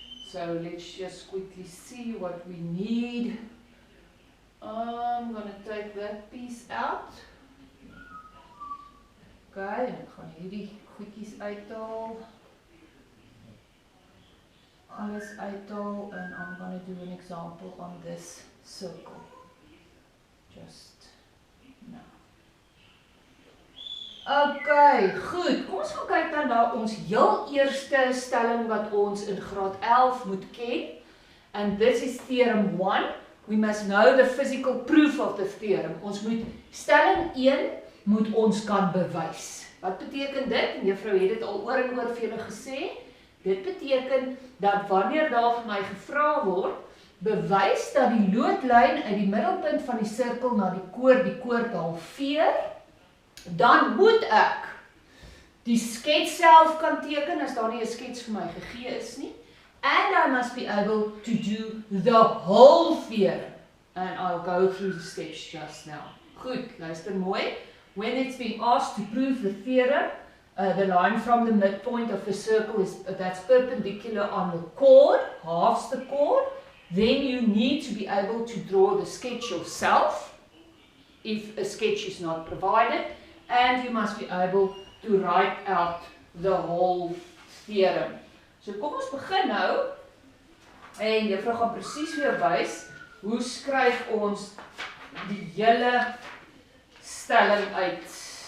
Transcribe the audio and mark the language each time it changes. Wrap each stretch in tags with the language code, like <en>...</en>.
<en>So let's just quickly see what we need. I'm going to take that piece out.</en> <af>Okay, en ek gaan hierdie goedjies uithaal. Alles uithaal,</af> <en>and I'm going to do an example on this circle. Just now.</en> <af>Okay, goed. Kom ons gaan kyk dan na ons heel eerste stelling wat ons in graad 11 moet ken.</af> <en>And this is theorem 1. We must know the physical proof of the theorem.</en> <af>Ons moet stelling 1 moet ons kan bewys. Wat beteken dit? En juffrou het dit al oor en oor vir julle gesê. Dit beteken dat wanneer daar vir my gevra word, bewys dat die loodlyn uit die middelpunt van die sirkel na die koord halveer, dan moet ek die skets self kan teken as daar nie 'n skets vir my gegee is nie.</af> <en>And I must be able to do the whole theorem. And I'll go through the steps just now.</en> <af>Goed, luister mooi.</af> <en>When it's being asked to prove the theorem, the line from the midpoint of the circle that's perpendicular on the chord, halves the chord, then you need to be able to draw the sketch yourself, if a sketch is not provided, and you must be able to write out the whole theorem.</en> <af>So kom ons begin nou, en juffrou gaan presies vir jou wys, hoe skryf ons die hele stelling uit.</af>